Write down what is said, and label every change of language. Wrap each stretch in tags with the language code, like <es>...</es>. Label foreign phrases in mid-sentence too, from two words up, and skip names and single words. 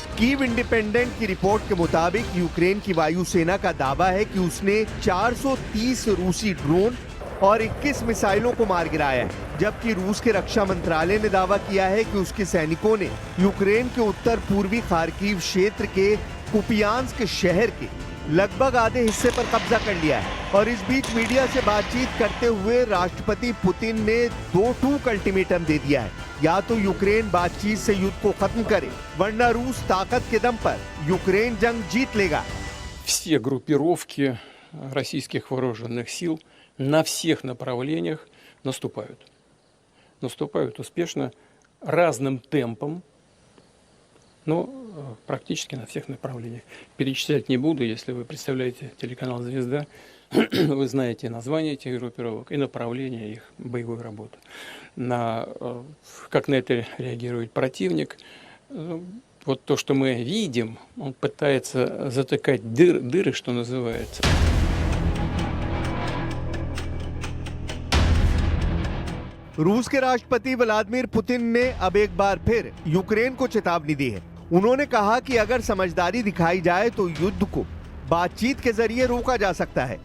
<hi>कीव इंडिपेंडेंट की रिपोर्ट के मुताबिक यूक्रेन की वायुसेना का दावा है कि उसने 430 रूसी ड्रोन और 21 मिसाइलों को मार गिराया है, जबकि रूस के रक्षा मंत्रालय ने दावा किया है कि उसके सैनिकों ने यूक्रेन के उत्तर पूर्वी खार्किव क्षेत्र के कुपियांस्क शहर के लगभग आधे हिस्से पर कब्जा कर लिया है। और इस बीच मीडिया से बातचीत करते हुए राष्ट्रपति पुतिन ने 2 टूक अल्टीमेटम दे दिया है। या तो यूक्रेन बातचीत से युद्ध को खत्म करे, वरना रूस ताकत के दम पर यूक्रेन जंग जीत लेगा।</hi> <ru>Все группировки российских вооруженных сил на всех направлениях наступают. Наступают успешно, разным темпом, но практически на всех направлениях. Перечислять не буду, если вы представляете телеканал «Звезда», вы знаете названия этих группировок и направления их боевой работы. Как на это реагирует противник. Вот то, что мы видим, он пытается затыкать дыры, что называется.</ru> <hi>रूस के राष्ट्रपति व्लादिमीर पुतिन ने अब एक बार फिर यूक्रेन को चेतावनी दी है। उन्होंने कहा कि अगर समझदारी दिखाई जाए तो युद्ध को बातचीत के जरिए रोका जा सकता है।</hi>